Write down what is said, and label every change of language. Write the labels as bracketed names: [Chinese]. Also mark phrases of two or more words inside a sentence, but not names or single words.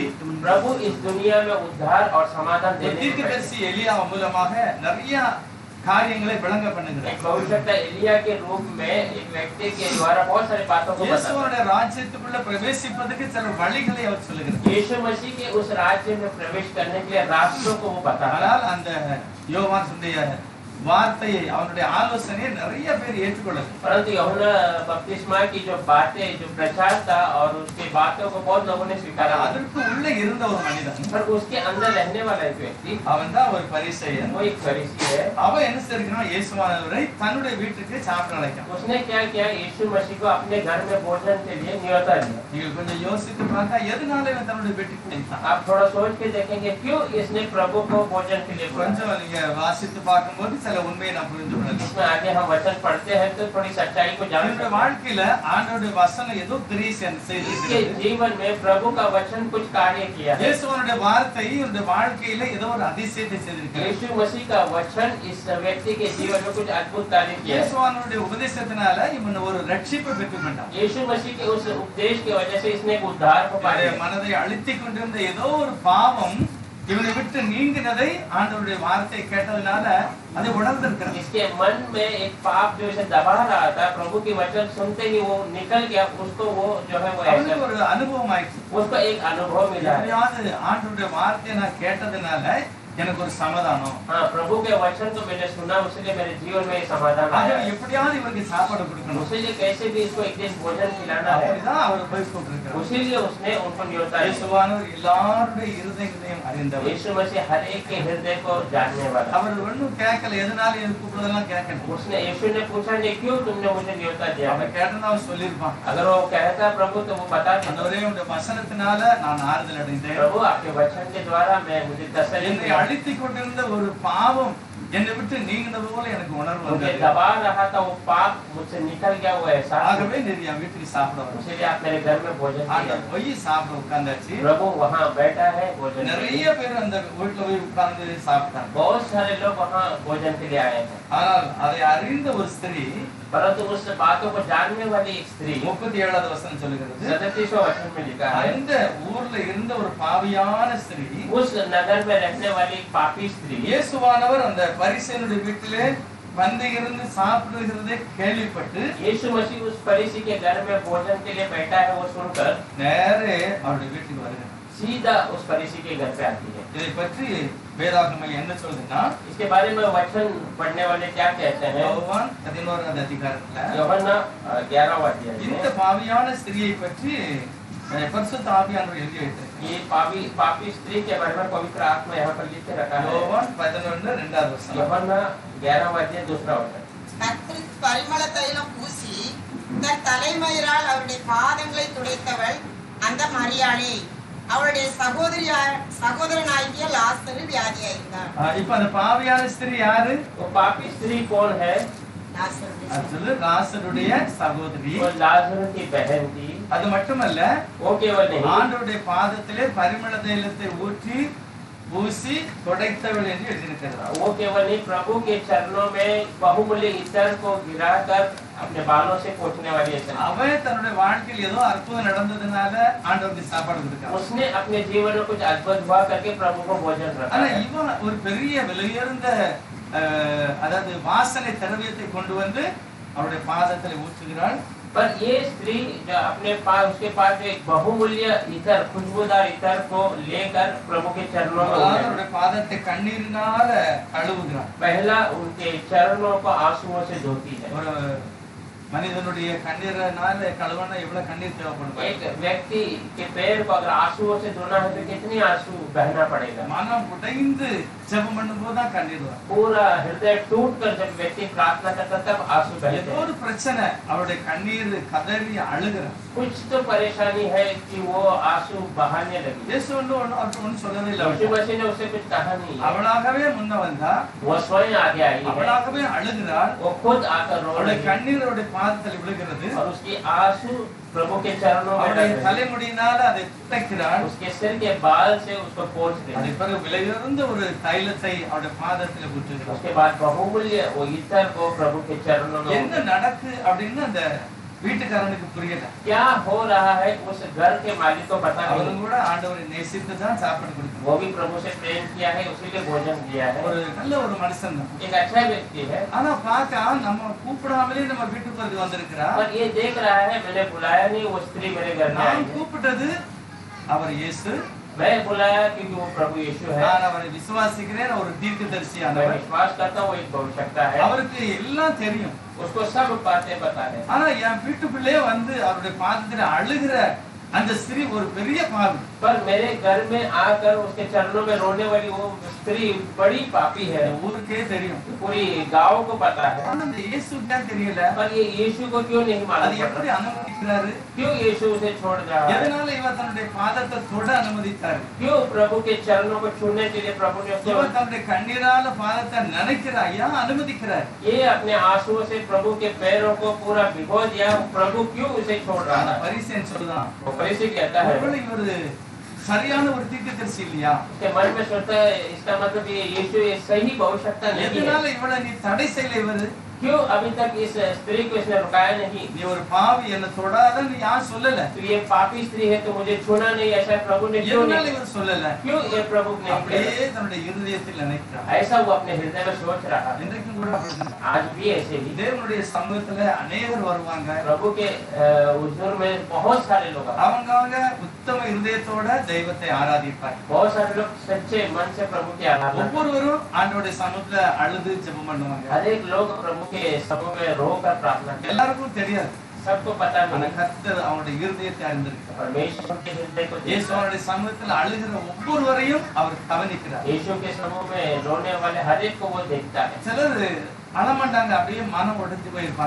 [Hindi] प्रभु इस दुनिया में उद्धार और समाधान देने से [Tamil] தீர்க்கதரிசி எலியா மூலமாக நிறைய காரியங்களை விளங்க பண்ணுகிறார். [Hindi] एक भविष्यवक्ता एलिया के रूप में एक व्यक्ति के द्वारा बहुत सारी बातों को बताता [Tamil] இயேசுவோட ராஜ்யத்துக்குள்ள பிரவேசிப்பதற்கு சில வழிகளை அவர் சொல்லுகிறார். [Hindi] है। यीशु मसीह के उस राज्य में प्रवेश करने के लिए रास्तों को वो बताता है। [Tamil] ஆனால் அந்த யோவானுடைய வார்த்தையை அவனுடைய ஆலோசனையை நிறைய பேர் ஏற்றுக்கொள்ளல. [Hindi] परंतु यूहन्ना बपतिस्मा की जो बातें जो प्रचार था और उसकी बातों को बहुत लोगों ने स्वीकारा। [Tamil] அதற்கு உள்ள இருந்த ஒரு மனிதன், [Hindi] पर उसके अंदर रहने वाला एक व्यक्ति [Tamil] அவன் தான் ஒரு பரிசேயன். [Hindi] वो एक फरीसी है। [Tamil] அவன் என்ன செய்கிறான்? இயேசுவானவரை தன்னுடைய வீட்டுக்கு சாப்பிட அழைக்கிறான். [Hindi] उसने क्या किया? यीशु मसीह को अपने घर में भोजन के लिए न्योता दिया। [Tamil] நீங்க கொஞ்சம் யோசித்து பார்த்தா எதனால இவன் தன்னுடைய வீட்டுக்கு அழைத்தான்? [Hindi] आप थोड़ा सोच के देखेंगे क्यों इसने प्रभु को भोजन के लिए बुलाया। [Tamil] கொஞ்சம் நீங்க வாசித்து பார்க்கும்போது சில உண்மையை நான் புரிந்து கொள்ளலாம். [Hindi] इसमें आगे हम वचन पढ़ते हैं तो थोड़ी सच्चाई को जान [Tamil] இவருடைய [Hindi] सकते हैं। [Tamil] வாழ்க்கையில ஆண்டவருடைய வசனம் ஏதோ கிரியை [Hindi] इसके [Tamil] செய்திருக்கிறது. [Hindi] जीवन में प्रभु का वचन कुछ कार्य किया है। [Tamil] இயேசுவனுடைய வார்த்தை இவருடைய வாழ்க்கையில ஏதோ ஒரு அதிசயத்தை செய்திருக்கிறது. [Hindi] यीशु मसीह का वचन इस व्यक्ति के जीवन में कुछ अद्भुत कार्य किया है। [Tamil] இயேசுவனுடைய உபதேசத்தினால இவன் ஒரு ரட்சிப்பை பெற்றுக்கொண்டான். [Hindi] यीशु मसीह के उस उपदेश की वजह से इसने एक उद्धार को पाया। [Tamil] இவருடைய மனதை அழுத்திக் கொண்டிருந்த ஏதோ ஒரு பாவம் இவனை விட்டு நீங்கினதை ஆண்டவருடைய வார்த்தை கேட்டதுனால அதை உணர்ந்திருக்கிறான். [Hindi] इसके मन में एक पाप जो इसे दबा रहा था, प्रभु की वचन सुनते ही वो निकल गया। उसको वो जो है वो [Tamil] அவனுக்கு ஒரு அனுபவம் ஆயிடுச்சு. [Hindi] उसको एक अनुभव मिला है। [Tamil] எப்படியாவது ஆண்டவருடைய வார்த்தையை நான் கேட்டதுனால எனக்கு ஒரு சமாதானம். [Hindi] हाँ, प्रभु के वचन को मैंने सुना, उसलिए मेरे जीवन में ये समाधान [Tamil] ஆகவே [Hindi] आया। [Tamil] எப்படியாவது இவருக்கு சாப்பாடு கொடுக்கணும். [Hindi] उसीलिए कैसे भी इसको एक दिन भोजन खिलाना है, [Tamil] அப்படிதான் அவர் போய் கூப்பிட்டிருக்கிறார். [Hindi] उसीलिए उसने उनको न्योता दिया। [Tamil] இயேசுவானவர் எல்லாருடைய இருதயங்களையும் அறிந்தவர். [Hindi] यीशु मसीह हर एक के हृदय को जानने वाला। [Tamil] அவர் ஒண்ணும் கேட்கல, எதனால எனக்கு கூப்பிடுறதெல்லாம் கேட்கல. [Hindi] उसने यीशु ने पूछा नहीं, क्यों तुमने मुझे न्योता दिया? [Tamil] அவன் கேட்டா அவன் சொல்லியிருப்பான், [Hindi] अगर वो कहता प्रभु तो वो बता देता, [Tamil] ஆண்டவரே உடைய வசனத்தினால நான் ஆறுதல் அடைந்தேன். [Hindi] प्रभु आपके वचन के द्वारा मैं मुझे तसल्ली [Tamil] என்னை [Hindi] मिला। [Tamil] அழித்துக் கொண்டிருந்த ஒரு பாவம் என்னை விட்டு நீங்கினது போல எனக்கு உணர்வு [Hindi] मुझे [Tamil] வந்தது. [Hindi] दबा रहा था वो पाप, मुझसे निकल गया वो एहसास। [Tamil] ஆகவே நீர் என் வீட்டுக்கு சாப்பிட வரணும். [Hindi] इसलिए आप मेरे घर में भोजन [Tamil] அந்த [Hindi] किया। [Tamil] போய் சாப்பிட உட்கார்ந்தாச்சு. [Hindi] प्रभु वहाँ बैठा है भोजन के [Tamil] நிறைய [Hindi] लिए। [Tamil] பேர் அந்த வீட்டுல போய் உட்கார்ந்து சாப்பிட்டாங்க. [Hindi] बहुत सारे लोग वहाँ भोजन के लिए आए हैं, [Tamil] ஆனால் அதை அறிந்த ஒரு ஸ்திரீ, [Hindi] परंतु उस बातों को जानने वाली एक स्त्री [Tamil] 37வது वசனம் சொல்லுகிறது, [Hindi] 37वां वचन में लिखा है, [Tamil] அந்த ஊர்ல இருந்த ஒரு பாவியான ஸ்திரீ, [Hindi] उस नगर में रहने वाली एक पापी स्त्री [Tamil] இயேசுவானவர் அந்த பரிசேயனுடைய வீட்டிலே வந்து இருந்து சாப்பிடுகிறதை கேள்விப்பட்டு [Hindi] यीशु मसीह उस फरीसी के घर में भोजन के लिए बैठा है, वो सुनकर [Tamil] நேரே அவருடைய வீட்டுக்கு வருகிறார். [Hindi] सीधा उस फरीसी के घर पे आती है। [Tamil] இதை பற்றி வேதாகமம் என்ன சொல்லுதுன்னா, [Hindi] इसके बारे में वचन पढ़ने वाले क्या कहते हैं? [Tamil] யோவான் 11வது அதிகாரத்துல [Hindi] यूहन्ना 11वां अध्याय [Tamil] இந்த [Hindi] में [Tamil] பாவியான ஸ்திரியை பற்றி பரிசுத்த ஆவியானவர் எழுதி வைத்திருக்கிறார். [Hindi] ये पापी स्त्री के बारे में पवित्र आत्मा यहाँ पर लिख के रखा है। [Tamil] யோவான் 11:2வது வசனம். [Hindi] यूहन्ना 11वां अध्याय 2वां वचन। [Tamil] கர்த்தருக்கு பரிமள தைலம் பூசி தன் தலைமயிரால் அவருடைய பாதங்களை துடைத்தவள் அந்த மரியாளே. அவளுடைய சகோதரனாகிய லாசரு வியாதியாயிருந்தார். இப்ப அந்த பாவியான ஸ்திரீ யாரு? [Hindi] वो पापी स्त्री कौन है? [Tamil] லாசருடைய அது சொல்லு, லாசருடைய சகோதரி. [Hindi] वो लाजर की बहन थी। [Tamil] அது மட்டுமல்ல, [Hindi] वो केवल नहीं, [Tamil] ஆண்டவருடைய பாதத்திலே பரிமள தைலத்தை ஊற்றி பூசி துடைத்தவள் என்று எழுதியிருக்கிறார். [Hindi] वो केवल नहीं, प्रभु के चरणों में बहुमूल्य इत्र को गिराकर अपने बालों से पोंछने वाली है। [Tamil] அவன் தன்னுடைய வாழ்க்கையில் ஏதோ அற்புதம் நடந்ததுனால ஆண்டவருக்கு சாப்பாடு கொடுத்தான். [Hindi] उसने अपने जीवन में कुछ अद्भुत हुआ करके प्रभु को भोजन रखा [Tamil] ஆனா [Hindi] है। [Tamil] இவன் ஒரு பெரிய விலையுயர்ந்த அதாவது வாசனை திரவியத்தை கொண்டு வந்து அவருடைய பாதத்தில் ஊற்றுகிறாள். [Hindi] पर ये स्त्री जो अपने पास, उसके पास जो एक बहुमूल्य इत्र, खुशबूदार इत्र को लेकर प्रभु के चरणों में उतरी। [Tamil] அவருடைய பாதத்தை கண்ணீரினால கழுவுகிறாள். [Hindi] पहला उनके चरणों को आंसुओं से धोती है। [Tamil] ஒரு மனிதனுடைய கண்ணீரினால கழுவனா எவ்வளவு கண்ணீர் தேவைப்படும்? [Hindi] एक व्यक्ति के पैर को अगर आंसुओं से धोना है तो कितनी आंसू बहना पड़ेगा? [Tamil] மனம் உடைந்து ஜெபம் பண்ணும்போது தான் கண்ணீர் வரும். [Hindi] पूरा हृदय टूट कर जब व्यक्ति प्रार्थना करता तब आंसू बहते [Tamil] ஏதோ [Hindi] हैं। [Tamil] ஒரு பிரச்சனை, அவருடைய கண்ணீர் கதறி அழுகிறார். [Hindi] कुछ तो परेशानी है कि वो आंसू बहाने लगी। [Tamil] இயேசு ஒன்றும் சொல்லவே இல்லை. [Hindi] यीशु मसीह ने उससे कुछ कहा नहीं है। [Tamil] அவளாகவே முன்ன வந்தா, [Hindi] वो स्वयं आगे आई है, [Tamil] அவளாகவே அழுகிறாள். [Hindi] वो खुद आकर रो [Tamil] அவளுடைய [Hindi] रही है [Tamil] கண்ணீர் அவருடைய பாதத்தில் விழுகிறது. [Hindi] और उसकी आंसू प्रभु के चरणों में [Tamil] அவருடைய [Hindi] लग रही है। [Tamil] தலைமுடியினால அதை துடைக்கிறாள். [Hindi] उसके सिर के बाल से उसको पोंछ रही [Tamil] அதை [Hindi] है। [Tamil] பிறகு விலையுயர்ந்த ஒரு தைலத்தை அவருடைய பாதத்தில் ஊற்றுகிறாள். [Hindi] उसके बाद बहुमूल्य वो इत्र को प्रभु के चरणों में [Tamil] என்ன நடக்கு அப்படின்னு அந்த வீட்டுக்காரனுக்கு புரியல. [Hindi] क्या हो रहा है उस घर के मालिक को पता [Tamil] அவரும் [Hindi] नहीं। [Tamil] கூட ஆண்டவரை நேசித்து தான் சாப்பாடு கொடுக்கணும். [Hindi] वो भी प्रभु से प्रेम किया है, उसीलिए भोजन दिया है। [Tamil] ஒரு நல்ல ஒரு மனுஷன் தான். [Hindi] एक अच्छा व्यक्ति है, [Tamil] ஆனா பார்க்க நம்ம கூப்பிடாமலே நம்ம வீட்டுக்கு வந்திருக்கிறா. [Hindi] पर ये देख रहा है मैंने बुलाया नहीं, वो स्त्री मेरे घर में आई [Tamil] நான் [Hindi] है। [Tamil] கூப்பிட்டது அவர் இயேசு. [Hindi] मैं बुलाया क्योंकि वो प्रभु यीशु है। [Tamil] நான் அவரை விசுவாசிக்கிறேன். ஒரு [Hindi] मैं [Tamil] தீர்க்கதரிசியானவர். [Hindi] विश्वास करता हूँ वो एक भविष्यवक्ता है, [Tamil] அவருக்கு எல்லாம் தெரியும். [Hindi] उसको सब बातें पता है। [Tamil] ஆனா என் வீட்டுக்குள்ளே வந்து அவருடைய பாதத்துல அழுகிற அந்த ஸ்திரீ ஒரு பெரிய பாவி. [Hindi] पर मेरे घर में आकर उसके चरणों में रोने वाली वो स्त्री बड़ी पापी है। [Tamil] ஊருக்கே தெரியும். [Hindi] पूरी गांव को पता है, [Tamil] ஆனா இந்த இயேசுக்கு தான் தெரியல. [Hindi] पर ये यीशु को क्यों नहीं [Tamil] அது [Hindi] मालूम [Tamil] எப்படி [Hindi] पड़ा? [Tamil] அனுமதிக்கிறாரு? [Hindi] क्यों यीशु उसे छोड़ रहा है? [Tamil] எதனால இவர் தன்னுடைய பாதத்தை தொட அனுமதித்தாரு? [Hindi] क्यों प्रभु के चरणों को छूने के लिए प्रभु ने उसको, [Tamil] இவர் தன்னுடைய கண்ணீரால பாதத்தை நினைக்கிறார், ஏன் அனுமதிக்கிறார்? [Hindi] ये अपने आंसुओं से प्रभु के पैरों को पूरा भिगो दिया, प्रभु क्यों उसे छोड़ रहा [Tamil] ஆனா [Hindi] है? [Tamil] பரிசேயன் சொல்றான், [Hindi] वो फरीसी कहता है, [Tamil] ஒருவேளை இவரு சரியான ஒரு தீர்க்கதரிசி இல்லையா? [Hindi] उसके मन में सोचता है इसका मतलब ये यीशु ये सही भविष्यवक्ता नहीं [Tamil] எதனால [Hindi] है। [Tamil] இவளை நீ தடை செய்யல? இவரு [Hindi] क्यों अभी तक इस स्त्री को इसने रुकाया नहीं? [Tamil] நீ ஒரு பாவி, என்ன தொடாதன்னு யார் சொல்லல? [Hindi] तो ये पापी स्त्री है तो मुझे छूना नहीं, ऐसा प्रभु ने क्यों [Tamil] எதனால [Hindi] नहीं? [Tamil] இவர் சொல்லல? [Hindi] क्यों ये प्रभु ने [Tamil] அப்படியே [Hindi] किया? [Tamil] தன்னுடைய இருதயத்தில் நினைக்கிறார். [Hindi] ऐसा वो अपने हृदय में सोच रहा है। [Tamil] இன்றைக்கும் கூட அப்படிதான். [Hindi] आज भी ऐसे ही [Tamil] தேவனுடைய சமூகத்துல அநேகர் வருவாங்க. [Hindi] प्रभु के हुजूर में बहुत सारे लोग आते हैं। [Tamil] அவங்க உத்தம இருதயத்தோட தெய்வத்தை ஆராதிப்பார். [Hindi] बहुत सारे लोग सच्चे मन से प्रभु की आराधना करते हैं। [Tamil] ஒவ்வொருவரும் ஆண்டவருடைய சமூகத்துல அழுது ஜெபம் பண்ணுவாங்க. [Hindi] हर एक लोग प्रभु के समूह में रो कर प्रार्थना करते हैं। [Tamil] எல்லாருக்கும் தெரியாது. [Hindi] सबको पता [Tamil] ஆனா [Hindi] नहीं [Tamil] கர்த்தர் அவருடைய இருதயத்தை அறிந்திருக்கிறார். [Hindi] परमेश्वर के हृदय को देखता है। [Tamil] இயேசுவோட சமூகத்துல அழுகிற ஒவ்வொருவரையும் அவர் கவனிக்கிறார். [Hindi] यीशु के समूह में रोने वाले हर एक को वो देखता है। [Tamil] சிலர் அழமாட்டாங்க, அப்படியே மனம் உடைஞ்சு போயிருப்பாங்க.